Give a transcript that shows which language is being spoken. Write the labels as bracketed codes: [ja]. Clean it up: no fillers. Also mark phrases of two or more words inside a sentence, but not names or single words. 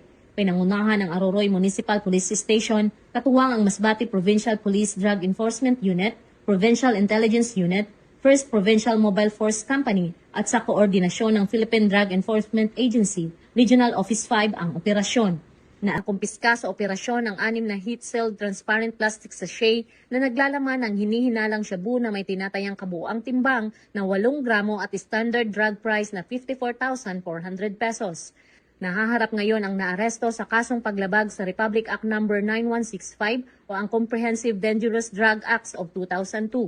[tl] Pinangunahan ng Aroroy Municipal Police Station, katuwang ang Masbate Provincial Police Drug Enforcement Unit, Provincial Intelligence Unit, 1st Provincial Mobile Force Company at sa koordinasyon ng Philippine Drug Enforcement Agency, Regional Office 5 ang operasyon. Nakumpiska sa operasyon ang 6 na [en] heat-sealed transparent plastic sachet [tl] na naglalaman ng hinihinalang shabu na may tinatayang kabuuang timbang na 8 gramo at [en] standard drug price [tl] na 54,400 pesos. Nahaharap ngayon ang naaresto sa kasong paglabag sa Republic Act No. 9165 o ang Comprehensive Dangerous Drug Acts of 2002.